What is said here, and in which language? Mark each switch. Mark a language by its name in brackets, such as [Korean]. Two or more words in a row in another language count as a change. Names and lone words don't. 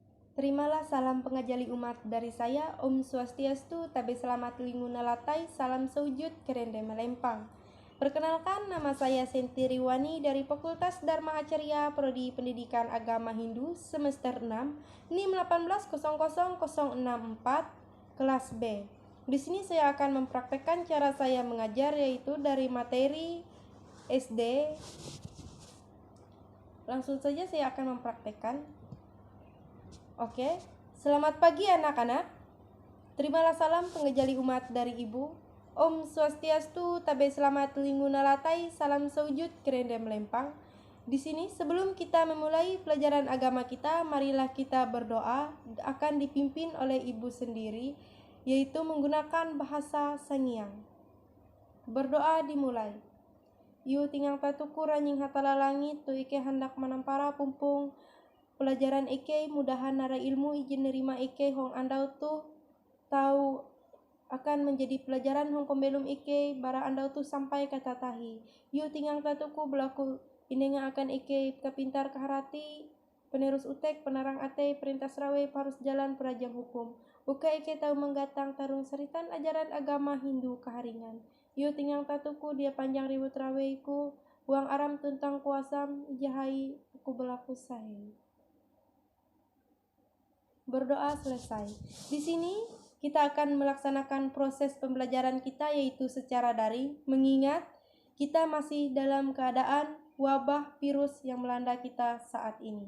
[Indonesian] Terimalah salam pengajali umat dari saya, [Sanskrit] Om Swastiastu, [Ngaju] Tabe Selamat Linguna Latai, Salam Sewujud, Kerende Melempang. [Indonesian] Perkenalkan, nama saya Senti Riwani dari Fakultas Dharma Acarya, Prodi Pendidikan Agama Hindu, semester 6, NIM 1800064, kelas B. Di sini saya akan mempraktekkan cara saya mengajar, yaitu dari materi SD. Langsung saja saya akan mempraktekkan. Oke, selamat pagi anak-anak. Terimalah salam pengajali umat dari Ibu. [Sanskrit] Om Swastiastu, [Ngaju] Tabe Selamat Linguna Latai, Salam Sewujud, Kerende Melempang. [Indonesian] Di sini sebelum kita memulai pelajaran agama kita, marilah kita berdoa. Akan dipimpin oleh Ibu sendiri, yaitu menggunakan bahasa Sangiang. Berdoa dimulai. [Ngaju] Yu tingang tatuku ranying hatala langit, tu ike hendak manampara pumpung pelajaran ike, mudahan nara ilmu izin nerima ike hong andau tu tahu [Indonesian] akan menjadi pelajaran [Ngaju] hong pembelum ike bara andau tu sampai kata tahi. Yu tingang tatuku belaku inenga akan ike kepintar keharati, penerus utek, penarang ate, perintah serawe, parus jalan, perajang hukum. Buka ike tahu menggatang tarung seritan [Indonesian] ajaran agama Hindu [Ngaju] keharingan. Yu tingang tatuku dia panjang ribut raweiku, uang aram tuntang kuasam, jahai aku belaku sahe. [Indonesian] Berdoa selesai. Di sini kita akan melaksanakan proses pembelajaran kita, yaitu secara daring, mengingat kita masih dalam keadaan wabah virus yang melanda kita saat ini.